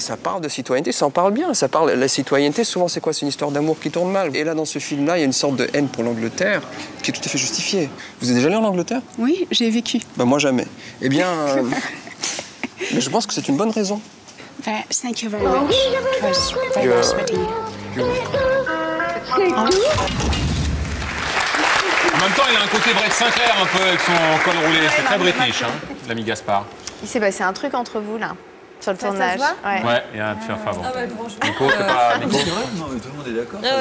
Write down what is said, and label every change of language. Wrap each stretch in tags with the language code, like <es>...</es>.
<fr>Ça parle de citoyenneté, ça en parle bien. Ça parle, la citoyenneté, souvent, c'est quoi? C'est une histoire d'amour qui tourne mal. Et là, dans ce film-là, il y a une sorte de haine pour l'Angleterre qui est tout à fait justifiée. Vous êtes déjà allé en Angleterre? Oui, j'ai vécu. Ben, moi, jamais. Eh bien, mais je pense que c'est une bonne raison.</fr> <en>Thank you very much. It was very nice meeting you.</en> <fr>En même temps, il a un côté Brett Sinclair un peu avec son col roulé. C'est très british, hein, l'ami Gaspard. Il s'est passé un truc entre vous, là, sur le tournage. Ouais, il y a un petit favor. Ah ouais, franchement. Nico, c'est pas... Nico C'est vrai? Non, mais tout le monde est d'accord, Ah</fr>